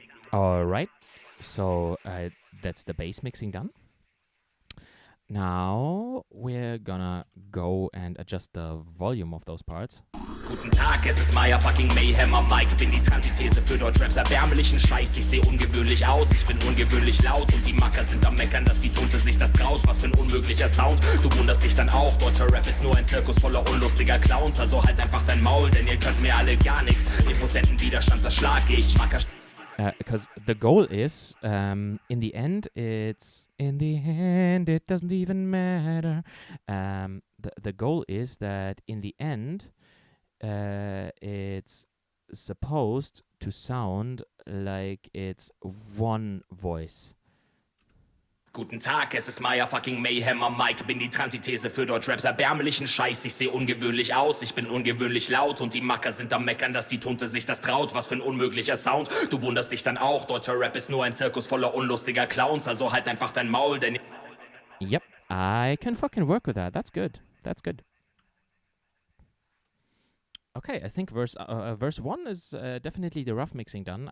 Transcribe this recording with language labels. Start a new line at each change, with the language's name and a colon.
English: Alright, so that's the bass mixing done. Now we're gonna go and adjust the volume of those parts.
German: Guten Tag, es ist Maya fucking Mayhem am Mic. Bin die Antithese für Deutschraps erbärmlichen Scheiß. Ich seh ungewöhnlich aus, ich bin ungewöhnlich laut. Und die Macker sind am Meckern, dass die Tunte sich das traut. Was für ein unmöglicher Sound, du wunderst dich dann auch. Deutscher Rap ist nur ein Zirkus voller unlustiger Clowns. Also halt einfach dein Maul, denn ihr könnt mir alle gar nichts. Impotenten Widerstand zerschlag ich. Macker
English: Because the goal is, in the end, it doesn't even matter. The goal is that in the end, it's supposed to sound like it's one voice.
German: Guten Tag, es ist Maya fucking Mayhem am Mic. Bin die Antithese für Deutschraps erbärmlichen Scheiß. Ich seh ungewöhnlich aus, ich bin ungewöhnlich laut. Und die Macker sind am Meckern, dass die Tunte sich das traut. Was für ein unmöglicher Sound, du wunderst dich dann auch. Deutscher Rap ist nur ein Zirkus voller unlustiger Clowns. Also halt einfach dein Maul, denn...
English: Yep, I can fucking work with that. That's good. That's good. Okay, I think verse 1 is definitely the rough mixing done.